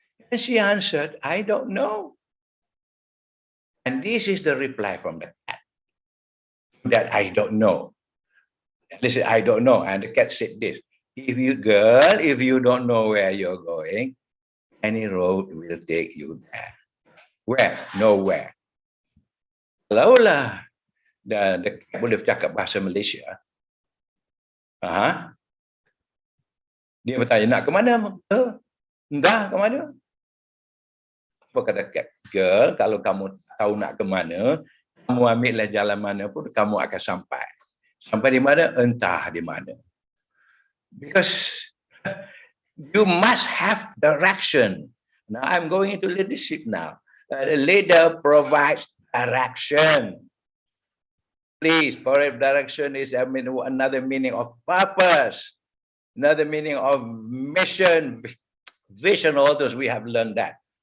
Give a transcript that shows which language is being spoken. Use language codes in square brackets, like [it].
[en] And she answered, "I don't know." And this is the reply from the cat. That I don't know. Listen, I don't know. And the cat said this: if you don't know where you're going, any road will take you there. Where? Nowhere. [ms] Kalau lah the cat boleh cakap bahasa Malaysia. Dia bertanya, nak ke mana? Entah ke mana. Apa kata cat? Girl, kalau kamu tahu nak ke mana, kamu ambillah jalan mana pun, kamu akan sampai. Sampai di mana? Entah di mana. [en] Because you must have direction. Now I'm going into leadership now. The leader provides direction. Please, direction is another meaning of purpose, another meaning of mission, vision, all those we have learned that.